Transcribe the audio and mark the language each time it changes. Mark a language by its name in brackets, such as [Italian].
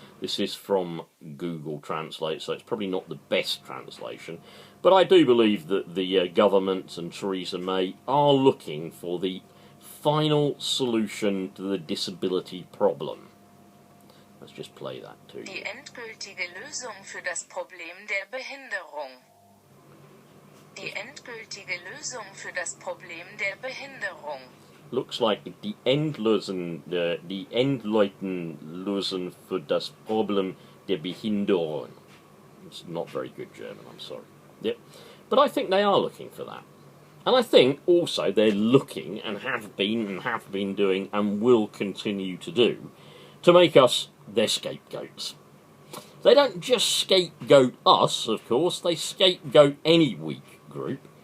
[English] This is from Google Translate, so it's probably not the best translation, but I do believe that the government and Theresa May are looking for the final solution to the disability problem. Let's just play that to you. [German] Die endgültige Lösung für das Problem der Behinderung. Die endgültige Lösung für das Problem der Behinderung. [English] Looks like [German] die endlosen Lösung für das Problem der Behinderung. [English] It's not very good German, I'm sorry. Yep. But I think they are looking for that. And I think also they're looking, and have been doing, and will continue to do, to make us their scapegoats. They don't just scapegoat us, of course, they scapegoat any weak group.